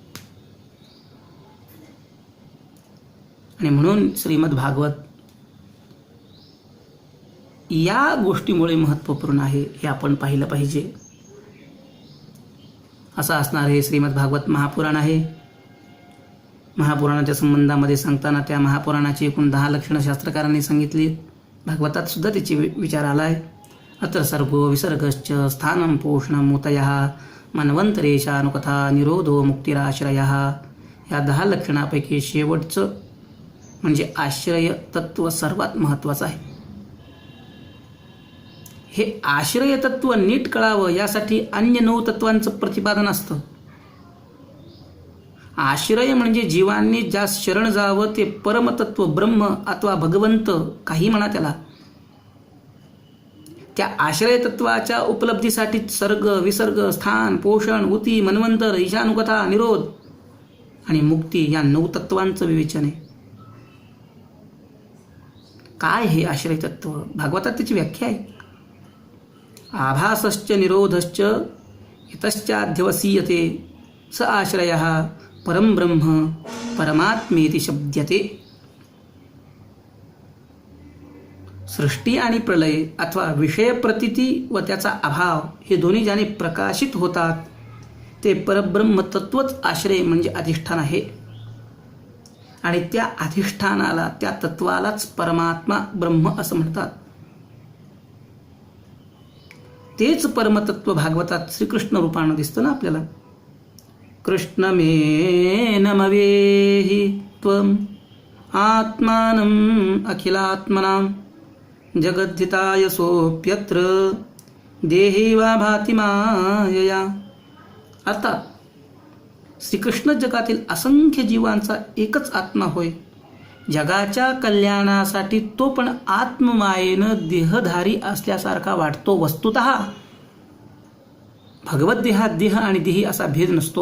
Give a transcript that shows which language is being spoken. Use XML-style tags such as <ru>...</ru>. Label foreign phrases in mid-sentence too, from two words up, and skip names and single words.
<mr>आणि म्हणून श्रीमद भागवत या गोष्टीमुळे महत्त्वपूर्ण आहे हे आपण पाहिलं पाहिजे. असं असणार हे श्रीमद भागवत महापुराण आहे. महापुराणाच्या संबंधामध्ये सांगताना त्या महापुराणाची एकूण 10 लक्षणं शास्त्रकारांनी सांगितली. भागवतात सुद्धा त्याची विचार आला आहे.</mr> <sa>अत्र सर्गो विसर्गश्च स्थानं पोषणं मुतयः मन्वंतरेशानुकथा निरोधो मुक्तिराश्रयः.</sa> <mr>या 10 लक्षणापैकी शेवटचं म्हणजे आश्रय तत्व सर्वात महत्त्वाचं आहे. हे आश्रय तत्व नीट कळावं यासाठी अन्य 9 तत्वांचं प्रतिपादन असतं. आश्रय म्हणजे जीवांनी ज्यास शरण जावं ते परमतत्व ब्रह्म अथवा भगवंत काही म्हणा त्याला. त्या आश्रय तत्वाच्या उपलब्धीसाठी सर्ग विसर्ग स्थान पोषण उती मन्वंतर ईशानुकथा निरोध आणि मुक्ती या 9 तत्वांचं विवेचन आहे. काय हे आश्रय तत्व? भागवतात त्याची व्याख्या आहे.</mr> <sa>आभासश्च निरोधश्च इतश्चाध्यवसीयते स आश्रयः परम ब्रह्म परमात्मेति शब्द्यते.</sa> <mr>सृष्टी आणि प्रलय अथवा विषय प्रतीती व त्याचा अभाव हे दोन्ही ज्याने प्रकाशित होतात ते परब्रह्म तत्वच आश्रय म्हणजे अधिष्ठान आहे. आणि त्या अधिष्ठानाला त्या तत्वालाच परमात्मा ब्रह्म असं म्हणतात. तेच परमतत्व भागवतात श्रीकृष्ण रूपानं दिसतं ना आपल्याला.</mr> <sa>कृष्णमेनमवेहि त्वम् आत्मानम् अखिलात्मनां जगद्धिताय सोऽप्यत्र देही वा भाति मायया.</sa> <mr>अर्थात श्रीकृष्ण जगातील असंख्य जीवांचा एकच आत्मा होय. जगाच्या कल्याणासाठी तो पण आत्ममायेनं देहधारी असल्यासारखा वाटतो. वस्तुतः भगवत देहात देह आणि देही असा भेद नसतो.</mr>